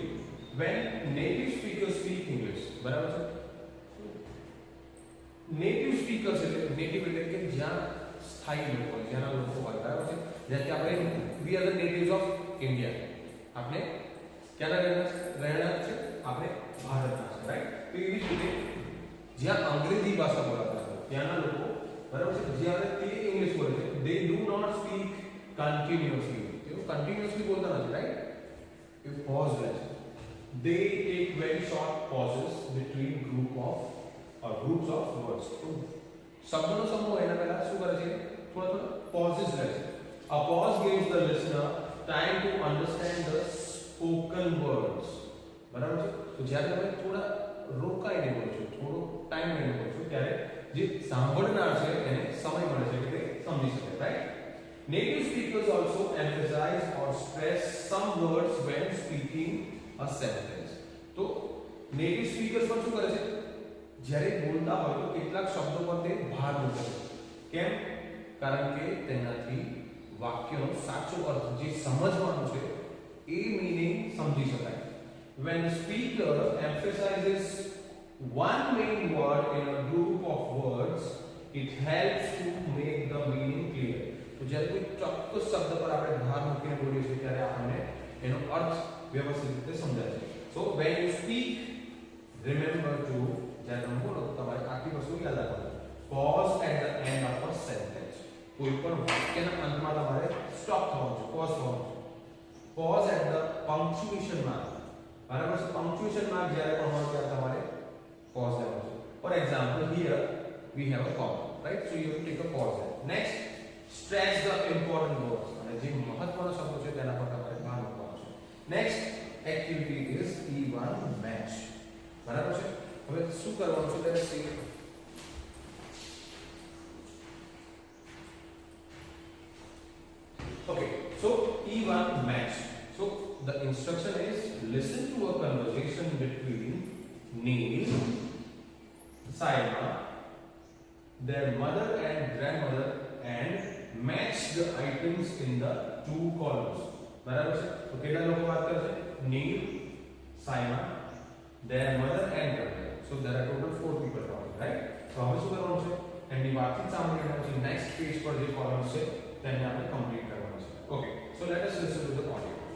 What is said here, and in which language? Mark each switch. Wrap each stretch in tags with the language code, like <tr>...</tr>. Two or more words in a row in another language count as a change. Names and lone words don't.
<en>When native speakers speak English,</en> <gu>બરાબર છે.</gu> <en>native speakers</en> <gu>એટલે નેટિવ એટલે કે જ્યાં સ્થાયી લોકો હોય, જ્યાંના લોકો હોય, બરાબર છે. જેમ કે આપણે</gu> <en>we are the natives of India.</en> <gu>આપણે ક્યાંના રહેણા છે? આપણે ભારતના છે, રાઈટ? તો એવી જ રીતે જ્યાં અંગ્રેજી ભાષા બોલાતા હોય ત્યાંના લોકો, બરાબર છે, જ્યારે તે ઇંગ્લિશ બોલે છે,</gu> <en>they do not speak continuously.</en> <gu>તેઓ કન્ટિન્યુઅસલી બોલતા નથી, રાઈટ? એ પોઝ લે છે.</gu> <en>They take very short pauses between groups of words.</en> <gu>તો શબ્દોનો સમૂહ એના પહેલા શું કરે છે? થોડા pauses લે છે.</gu> <en>A pause gives the listener time to understand the spoken words.</en> <gu>બરાબર છે. તો જ્યારે તમે થોડા રોકાઈને બોલો છો, થોડો ટાઈમ લઈને બોલો છો, ત્યારે જે સાંભળનાર છે એને સમય મળે છે કે તે સમજી શકે, રાઈટ?</gu> <en>Native speakers also emphasize or stress some words when speaking a sentence.</en> <gu>તો</gu> <en>native speakers</en> <gu>પણ શું કરે છે? જ્યારે બોલતા હોય તો કેટલાક શબ્દો પર તે ભાર મૂકે છે. કેમ? કારણ કે તેનાથી વાક્યનો સાચો અર્થ જે સમજવાનો છે એ મીનિંગ સમજી શકાય.</gu> <en>When the speaker emphasizes one main word in a group of words, it helps to make the meaning clear.</en> <gu>તો જ્યારે કોઈ ચોક્કસ શબ્દ પર આપણે ભાર મૂકીને બોલીએ છીએ ત્યારે આપણને એનો અર્થ વ્યવસ્થિત રીતે સમજાય છે.</gu> <en>So when you speak, remember to</en> <gu>જ્યારે તમે બોલો તો તમારે આખી વસ્તુ યાદ રાખવાની.</gu> <en>Pause at the end of a sentence.</en> <gu>કોઈ પણ વાક્યના અંતમાં તમારે સ્ટોપ થવાનું છે, પોઝ થવાનું છે.</gu> <en>Pause at the punctuation mark.</en> <gu>બરાબર છે?</gu> <en>punctuation mark</en> <gu>જ્યારે પણ હોય ત્યારે તમારે pause લેવાનું છે.</gu> <en>For example, here we have a comma, right? So you have to take a pause there. Next, stress the important words.</en> <gu>અને જે મહત્વનો શબ્દો છે તેના પર તમારે ભાર મૂકવાનો છે.</gu> <en>Next activity is E1 match.</en> <gu>બરાબર છે? હવે શું કરવાનું છે તેને see.</gu> <en>Okay, so E1 match. So the instruction is listen to a conversation between Neil, Saima, their mother and grandmother, and match the items in the two columns.</en> <gu>બરાબર છે? તો કેટલા લોકો વાત કરે છે?</gu> <en>Neil, Saima, their mother and grandmother. So there are total 4 people talking, right?</en> <gu>So હવે શું કરવાનું છે? એની વાતચીત સાંભળીને પછી</gu> <en>next page</en> <gu>પર જે કોલમ્સ છે તેને આપણે કમ્પ્લીટ કરવાનું છે.</gu> <en>Okay, so let us listen to the audio.</en>